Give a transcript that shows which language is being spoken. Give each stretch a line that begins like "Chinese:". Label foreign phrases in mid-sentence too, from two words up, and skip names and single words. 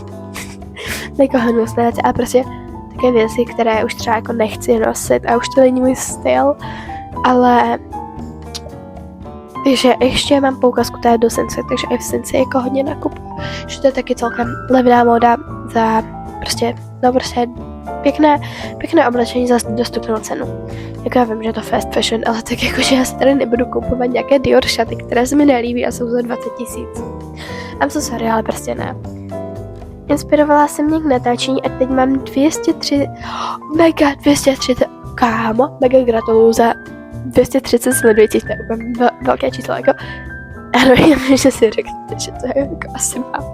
Czech: Jako hnusné věci a prostě také věci, které už třeba jako nechci nosit a už to není můj styl, ale takže ještě mám poukazku tady do Sensei, takže i v Sensei jako hodně nakupuju, že to je taky celkem levná móda za prostě pěkné oblečení za dostupnou cenu. Jako já vím, že je to
English: fast fashion,
Czech: ale tak jakože já si tady nebudu kupovat nějaké Dior šaty, které se mi nelíbí a jsou za 20 000.
English: I'm so sorry,
Czech: ale prostě ne. Inspirovala jsem mě k natáčení a teď mám 230, kámo, mega gratuluju za 230 sledujících, to je úplně velké číslo, jako, ano, já vím, že si řeknete, že to je jako asi málo.